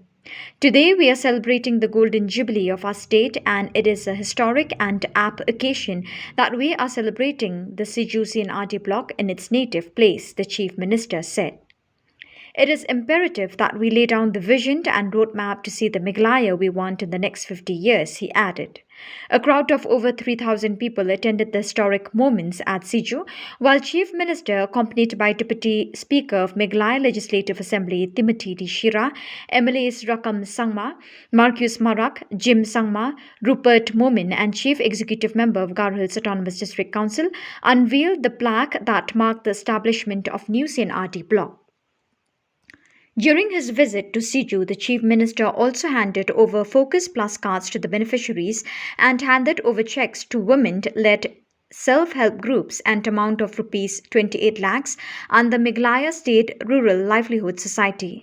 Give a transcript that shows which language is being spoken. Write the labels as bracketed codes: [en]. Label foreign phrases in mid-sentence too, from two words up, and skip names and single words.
[en] Today we are celebrating the golden jubilee of our state, and it is a historic and apt occasion that we are celebrating the Siju CNRD block in its native place, the Chief Minister said. It is imperative that we lay down the vision and roadmap to see the Meghalaya we want in the next 50 years, he added. A crowd of over 3,000 people attended the historic moments at Siju, while Chief Minister, accompanied by Deputy Speaker of Meghalaya Legislative Assembly Timothy D. Shira, MLAs Rakam Sangma, Marcus Marak, Jim Sangma, Rupert Momin, and Chief Executive Member of Garo Hills Autonomous District Council, unveiled the plaque that marked the establishment of new CNRD block. During his visit to Siju, the Chief Minister also handed over Focus Plus cards to the beneficiaries and handed over checks to women-led self-help groups and amount of rupees 28 lakhs under Meghalaya State Rural Livelihood Society.